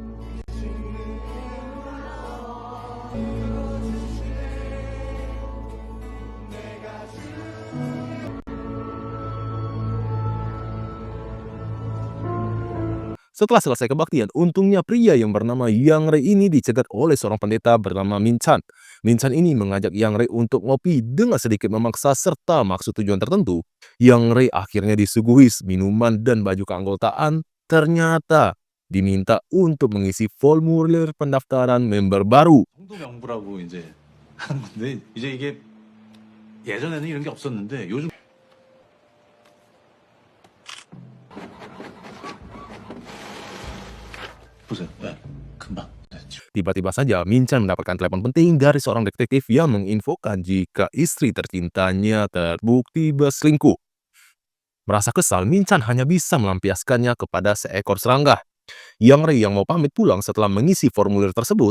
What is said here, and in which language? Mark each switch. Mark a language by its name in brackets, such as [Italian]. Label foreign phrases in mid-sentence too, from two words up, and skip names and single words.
[Indonesian] Setelah selesai kebaktian, untungnya pria yang bernama Yang Rei ini dicegat oleh seorang pendeta bernama Min Chan. Min Chan ini mengajak Yang Rei untuk ngopi dengan sedikit memaksa serta maksud tujuan tertentu. Yang Rei akhirnya disuguhi minuman dan baju keanggotaan, ternyata diminta untuk mengisi formulir pendaftaran member baru. [Korean] 성도 명부라고 이제 하는 건데 이제 이게 예전에는 이런 게 없었는데 요즘 보세요. 네, 금방. 네, 지금. [Indonesian] Tiba-tiba saja Min Chan mendapatkan telepon penting dari seorang detektif yang menginfokan jika istri tercintanya terbukti berselingkuh. Merasa kesal, Min Chan hanya bisa melampiaskannya kepada seekor serangga. Yang Rei yang mau pamit pulang setelah mengisi formulir tersebut,